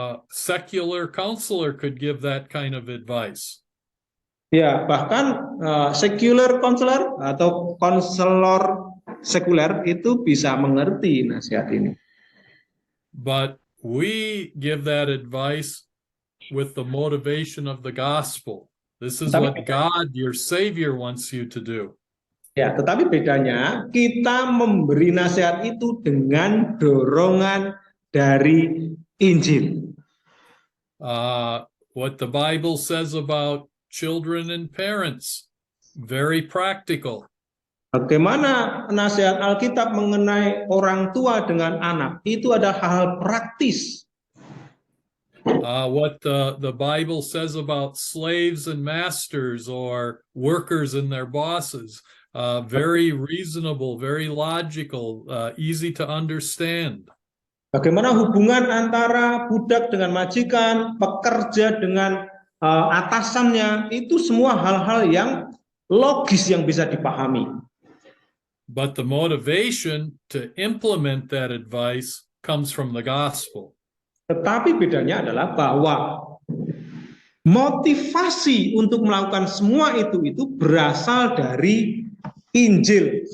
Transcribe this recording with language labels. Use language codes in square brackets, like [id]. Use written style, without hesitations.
[en] Secular counselor could give that kind of advice. [id] Ya, bahkan secular counselor atau konselor sekuler itu bisa mengerti nasihat ini. [en] But we give that advice with the motivation of the gospel. This is what God, your Savior, wants you to do. [id] Ya, tetapi bedanya kita memberi nasihat itu dengan dorongan dari Injil. [en] What the Bible says about children and parents, very practical. [id] Bagaimana nasihat Alkitab mengenai orang tua dengan anak, itu ada hal praktis. [en] What the Bible says about slaves and masters or workers and their bosses, very reasonable, very logical, easy to understand. [id] Bagaimana hubungan antara budak dengan majikan, pekerja dengan atasannya, itu semua hal-hal yang logis yang bisa dipahami. [en] But the motivation to implement that advice comes from the gospel. [id] Tetapi bedanya adalah bahwa motivasi untuk melakukan semua itu berasal dari Injil.